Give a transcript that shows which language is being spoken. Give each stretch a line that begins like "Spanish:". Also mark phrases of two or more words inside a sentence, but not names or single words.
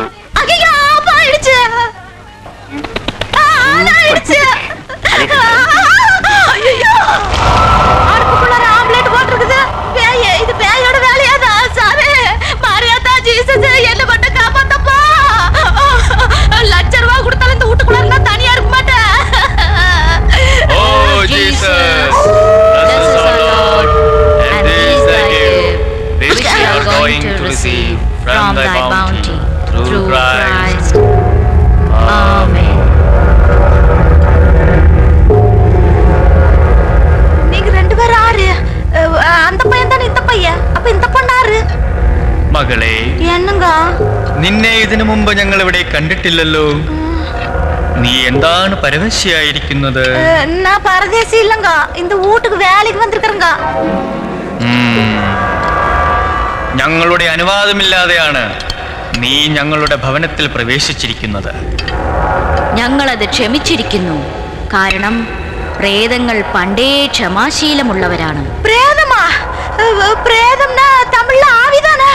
Tamil: ஐயோ ஆஃப் ஆயிடுச்சு. ஆன் ஆயிடுச்சு. ஐயோ அடுப்புக்குள்ள ஆம்லெட் போட்டுருக்குது. பேய் இது பேயோட வேலையாதா சாமி. மாரியாத்தா ஜீசஸ் என்ன மட்டும் காப்பாத்தப்பா. ₹1,00,000 கொடுத்தாலும் இந்த வீட்டுக்குள்ள இருந்தா தனியா இருக்க மாட்டேன்.
English: Oh Jesus, bless us our Lord, and this thy gift, which we are going to receive from thy bounty, through Christ. Amen.
Tamil: நீங்க ரெண்டு பேரும் ஆறு. அந்த பையன் தானே இந்த பையன். அப்ப இந்த பொண்ணாரு?
Malayalam: മകളെ
Tamil: என்னங்க
Malayalam: നിന്നെ ഇതിനു മുമ്പ് ഞങ്ങൾ ഇവിടെ കണ്ടിട്ടില്ലല്ലോ. നീ എന്താണ് പരവശയായിരിക്കുന്നത്?
Tamil: நான் பரதேசி இல்லங்க. இந்த வீட்டுக்கு வேலைக்கு வந்திருக்கறங்க.
Malayalam: ഞങ്ങളുടെ അനുവാദമില്ലാതെയാണ് നീ ഞങ്ങളുടെ ഭവനത്തിൽ പ്രവേശിച്ചിരിക്കുന്നത്. ഞങ്ങളത് ക്ഷമിച്ചിരിക്കുന്നു. കാരണം പ്രേതങ്ങൾ പണ്ടേ ക്ഷമാശീലമുള്ളവരാണ്.
Tamil: பிரேதமா? பிரேதம்னா தமிழில் ஆவிதானா?